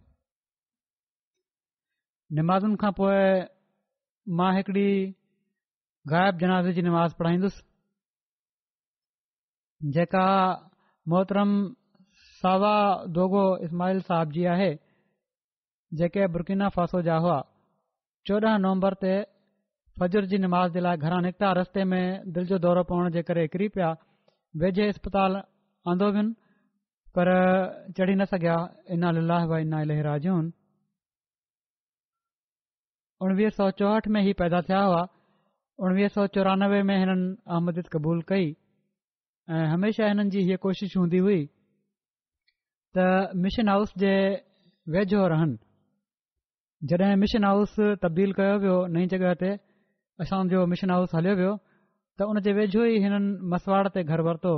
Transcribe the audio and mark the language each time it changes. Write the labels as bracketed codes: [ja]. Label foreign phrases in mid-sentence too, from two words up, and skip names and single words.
[sd] निमाज़ुनि खां पोइ मां हिकिड़ी ग़ाइब जनाज़े जी नमाज़ पढ़ाईंदुसि, जेका मोहतरम सावा दोगो इस्माइल साहब जी आहे, जेके बुर्किना फासो जा हुआ। 14 नवंबर ते फजर जी नमाज़ जे लाइ घरां निकिता। रस्ते में दिलि जो दौरो पवण जे करे किरी पिया। वेझे इस्पताल आंदो वियुनि पर चढ़ी न सघिया। [ar] إنا لله وإنا إليه راجعون. [sd] 1964 में ही पैदा थिया हुआ। 1994 में हिननि अहमदियत क़बूल कई ऐं हमेशा हिननि जी हीअ कोशिश हूंदी हुई त [en] mission house [sd] जे वेझो रहनि। जॾहिं [en] mission house [sd] तब्दील कयो वियो नई जॻह ते, असांजो [en] mission house [sd] हलियो वियो, त उन जे वेझो ई हिननि मसवाड़ ते घर वरितो।